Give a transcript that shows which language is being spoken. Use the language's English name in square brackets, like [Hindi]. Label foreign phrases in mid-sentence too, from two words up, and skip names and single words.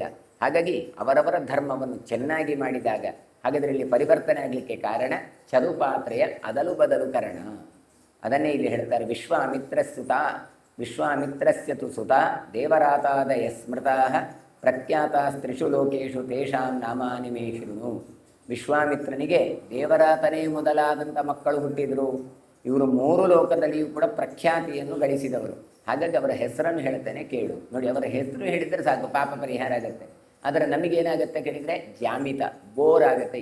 [Kannada] ಹಾಗಾಗಿ ಅವರವರ ಧರ್ಮವನ್ನು ಚೆನ್ನಾಗಿ ಮಾಡಿದಾಗ ಹಾಗಾದರೆ ಇಲ್ಲಿ ಪರಿವರ್ತನೆ ಆಗಲಿಕ್ಕೆ ಕಾರಣ ಚರುಪಾತ್ರೆಯ ಅದಲು ಬದಲು ಕಾರಣ. ಅದನ್ನೇ ಇಲ್ಲಿ ಹೇಳ್ತಾರೆ, [Sanskrit] ವಿಶ್ವಾಮಿತ್ರಸ್ಯ ತು ಸುತ ದೇವರಾತಾದಯ ಸ್ಮೃತಾ ಪ್ರಖ್ಯಾತಾಸ್ತ್ರಿಷು ಲೋಕೇಶು ತೇಷಾಂ ನಾಮಾನಿ ಮೇ ಶೃಣು. [Kannada] ವಿಶ್ವಾಮಿತ್ರನಿಗೆ ದೇವರಾತನೇ ಮೊದಲಾದಂಥ ಮಕ್ಕಳು ಹುಟ್ಟಿದರು. ಇವರು 3 ಲೋಕದಲ್ಲಿಯೂ ಕೂಡ ಪ್ರಖ್ಯಾತಿಯನ್ನು ಗಳಿಸಿದವರು. ಹಾಗಾಗಿ ಅವರ ಹೆಸರನ್ನು ಹೇಳ್ತೇನೆ ಕೇಳು. ನೋಡಿ, ಅವರ ಹೆಸರು ಹೇಳಿದರೆ ಸಾಕು, ಪಾಪ ಪರಿಹಾರ ಆಗುತ್ತೆ. ಆದರೆ ನಮಗೇನಾಗುತ್ತೆ ಕೇಳಿದರೆ ಜಾಮಿತ, ಬೋರ್ ಆಗುತ್ತೆ.